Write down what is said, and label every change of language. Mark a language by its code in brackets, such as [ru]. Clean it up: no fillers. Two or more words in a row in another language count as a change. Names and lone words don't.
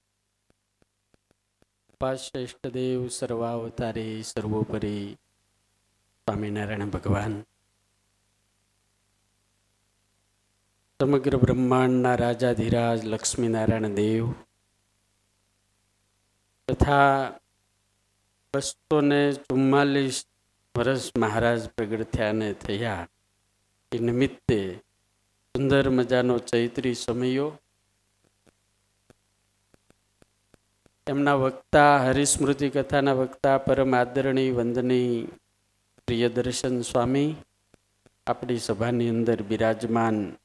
[gu] પાશ્રેષ્ઠદેવ સર્વાવતારે સર્વોપરિ સ્વામિનારાયણ ભગવાન સમગ્ર બ્રહ્માંડના રાજાધિરાજ લક્ષ્મીનારાયણ દેવ तथा 244 વર્ષ મહારાજ પ્રગટ થયાને થયા એ નિમિત્તે સુંદર મજાનો ચૈત્રી સમયો એમના વક્તા હરિસ્મૃતિ કથાના વક્તા પરમ આદરણીય વંદનીય પ્રિયદર્શન સ્વામી આપણી સભાની અંદર બિરાજમાન